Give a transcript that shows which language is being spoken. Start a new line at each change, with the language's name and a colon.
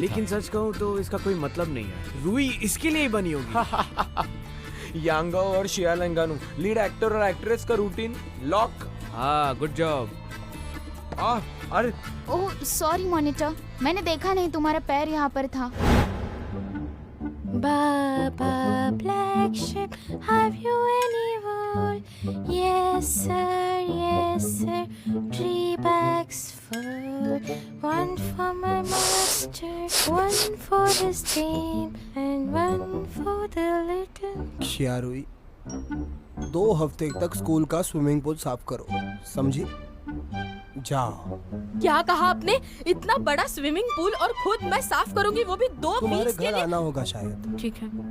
Hindi: लेकिन सच कहूँ तो इसका कोई मतलब नहीं है। रूही इसके लिए ही बनी होगी। था। यांगाओ और शिया लंगानू, लीड एक्टर और एक्ट्रेस का रूटीन लॉक। हाँ, गुड जॉब। अरे ओह सॉरी मॉनिटर, मैंने देखा नहीं तुम्हारा पैर यहाँ पर था।
English: Baba black sheep, have you any wool? Yes sir, 3 bags full. One for my master, one for his team, and one for the little.
Hindi: क्या रुई, 2 हफ्ते तक स्कूल का स्विमिंग पूल साफ करो, समझी? जाओ। क्या कहा आपने? इतना बड़ा स्विमिंग पूल और खुद मैं साफ करूंगी, वो भी 2 तुम्हारे वीक्स के घर लिए? आना होगा शायद। ठीक है।